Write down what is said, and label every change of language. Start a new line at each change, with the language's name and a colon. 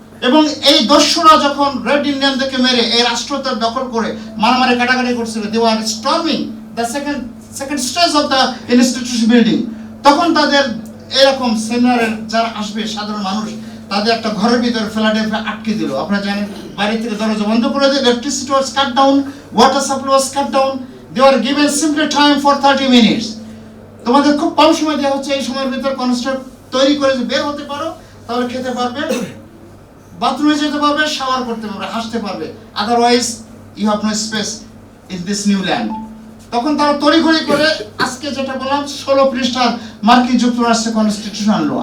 Bangla: এবং এই দস্যুরা যখন রেড ইন্ডিয়ানদেরকে মেরে এই রাষ্ট্রটা দখল করে মারামারি কাটাকাটি করছিল,
English: They were storming the second stage of the institution building.
Bangla: তখন তাদের এরকম সেমিনারের যারা আসবে সাধারণ মানুষ, তাদের একটা ঘরের ভিতরে ফিলাডেলফিয়া আটকে দিল। আপনারা জানেন, বাইরে থেকে দরজা বন্ধ করে দিল,
English: electricity was cut down,
Bangla: water supply was cut down.
English: They were given simply time for 30 minutes.
Bangla: তোমাদের খুব কম সময় দেওয়া হচ্ছে, এই সময়ের ভিতর কনস্ট্রাক্ট তৈরি করে যে বের হতে পারো, তাহলে খেতে পারবে, বাথরুমে যেতে পারবে, শাওয়ার করতে পারবে, হাসতে পারবে।
English: Otherwise you have no space in this new land.
Bangla: তখন তারা তড়িঘড়ি করে আজকে যেটা বললাম 16 পৃষ্ঠার মার্কিন যুক্তরাষ্ট্রের কনস্টিটিউশন আনলো।